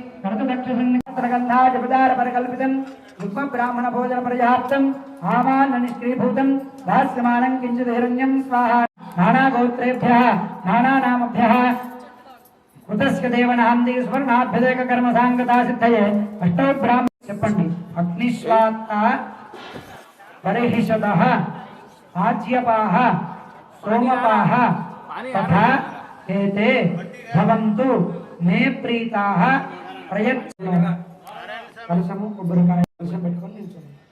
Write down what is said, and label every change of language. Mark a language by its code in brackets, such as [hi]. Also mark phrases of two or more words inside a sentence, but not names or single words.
[sa] कर्तुदक्षसन्निकर्तगन्धाजपदारपरकल्पितं युग्मब्राह्मणभोजनपर्याप्तम् आमान्यनिष्क्रीभूतं दास्यमानं किञ्चित् हिरण्यं स्वाहा नानागोत्रेभ्यः नानानामभ्यः कृतस्य देवनाम्नि सुवर्णाभ्यदेककर्मसाङ्गता सिद्धये अष्टौ ब्राह्मण చెప్పండి అగ్నిశ్వాత్త పరిహిషదః ఆజ్యపాః సోమపాః తథా ఏతే భవంతు మే ప్రీతాః ప్రయత్న [te] కలశము కొబ్బరికాయ కలశం పెట్టుకొని నిల్చోండి